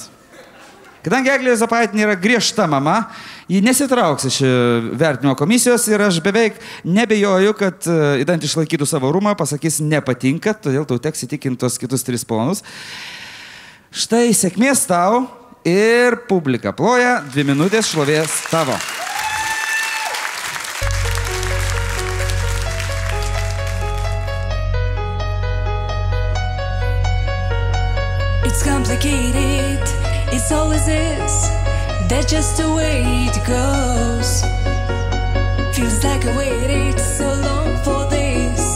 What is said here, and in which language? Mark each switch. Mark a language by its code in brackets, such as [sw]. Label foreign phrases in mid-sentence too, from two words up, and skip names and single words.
[lt] Kadangi Eglė Juozapaitinė yra griežta mama, ji nesitrauks iš vertinimo komisijos ir aš beveik nebejoju, kad idant išlaikytų savo rūmą, pasakys nepatinka, todėl tau teks įtikinti tos kitus 3 ponus. Štai sėkmės tau ir publika ploja, 2 minutės šlovės tavo. [en] It's complicated, it's always is. That's just the way it goes. Feels like I waited so long for this.